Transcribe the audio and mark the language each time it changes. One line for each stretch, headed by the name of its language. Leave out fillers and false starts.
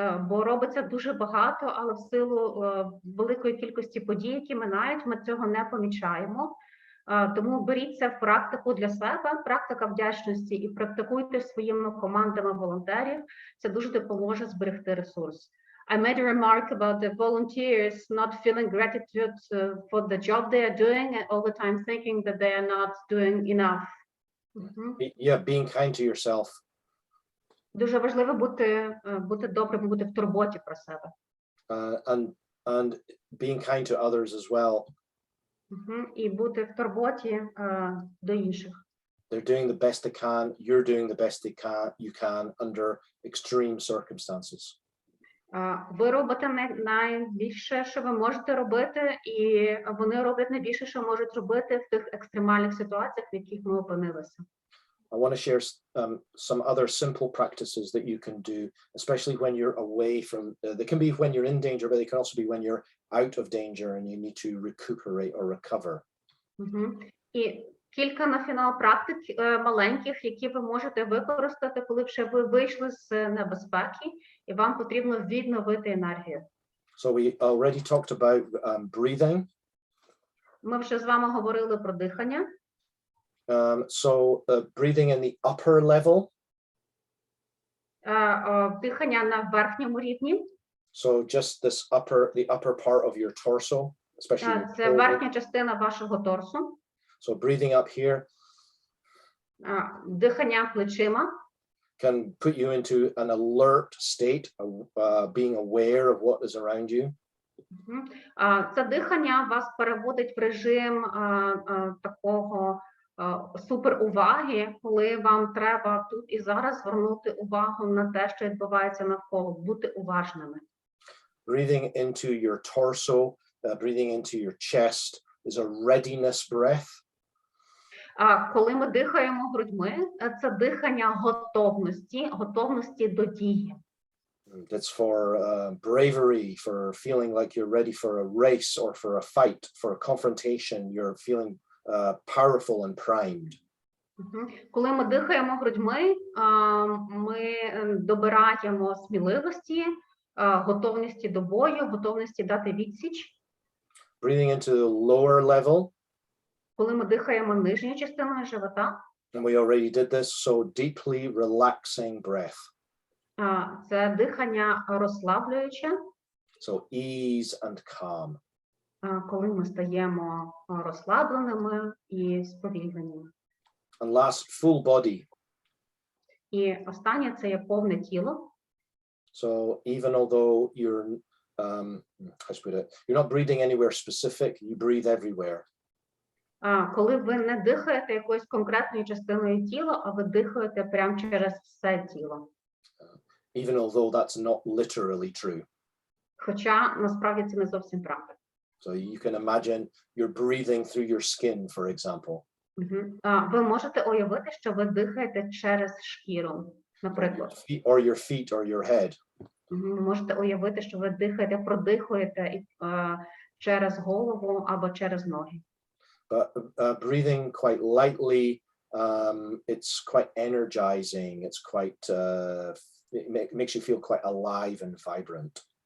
Ukrainian: Бо робиться дуже багато, але в силу великої кількості подій, які минають, ми цього не помічаємо. Тому беріть це в практику для себе, практика вдячності, і практикуйте своїми командами волонтерів. Це дуже допоможе зберегти ресурс.
English: I made a remark about the volunteers not feeling gratitude for the job they are doing and all the time thinking that they are not doing enough. Yeah, being kind to yourself.
Ukrainian: Дуже важливо бути добрим, бути в турботі про себе.
English: And being kind to others as well.
Ukrainian: І бути в турботі до інших.
English: They're doing the best they can. You're doing the best you can under extreme circumstances.
Ukrainian: Ви робите найбільше, що ви можете робити, і вони роблять найбільше, що можуть робити в тих екстремальних ситуаціях, в яких ми опинилися.
English: I want to share some other simple practices that you can do, especially when you're away from, they can be when you're in danger, but they can also be when you're out of danger and you need to recuperate or recover.
Ukrainian: І кілька на фінал практик маленьких, які ви можете використати, коли вже ви вийшли з небезпеки, і вам потрібно відновити енергію.
English: So we already talked about breathing.
Ukrainian: Ми вже з вами говорили про дихання.
English: So breathing in the upper level.
Ukrainian: Дихання на верхньому рівні.
English: So just the upper part of your torso, especially.
Ukrainian: Це верхня частина вашого торсу.
English: So breathing up here.
Ukrainian: Дихання плечима.
English: Can put you into an alert state, being aware of what is around you.
Ukrainian: Це дихання вас переводить в режим такого суперуваги, коли вам треба тут і зараз звернути увагу на те, що відбувається навколо, бути уважними.
English: Breathing into your torso, breathing into your chest is a readiness breath.
Ukrainian: Коли ми дихаємо грудьми, це дихання готовності до дії.
English: That's for bravery, for feeling like you're ready for a race or for a fight, for a confrontation. You're feeling powerful and primed.
Ukrainian: Коли ми дихаємо грудьми, ми добираємо сміливості, готовності до бою, готовності дати відсіч.
English: Breathing into the lower level.
Ukrainian: Коли ми дихаємо нижньою частиною живота.
English: And we already did this, so deeply relaxing breath.
Ukrainian: Це дихання розслаблююче.
English: So ease and calm.
Ukrainian: Коли ми стаємо розслабленими і сповільненими.
English: And last, full body.
Ukrainian: І останнє це є повне тіло.
English: So even although you're not breathing anywhere specific, you breathe everywhere.
Ukrainian: Коли ви не дихаєте якоюсь конкретною частиною тіла, а ви дихаєте прямо через все тіло.
English: Even although that's not literally true.
Ukrainian: Хоча насправді це не зовсім правда.
English: So you can imagine you're breathing through your skin, for example.
Ukrainian: Ви можете уявити, що ви дихаєте через шкіру, наприклад.
English: Or your feet or your head.
Ukrainian: Ви можете уявити, що ви дихаєте, продихуєте через голову або через ноги.
English: But breathing quite lightly, it's quite energizing. It's quite, it makes you feel quite alive and vibrant.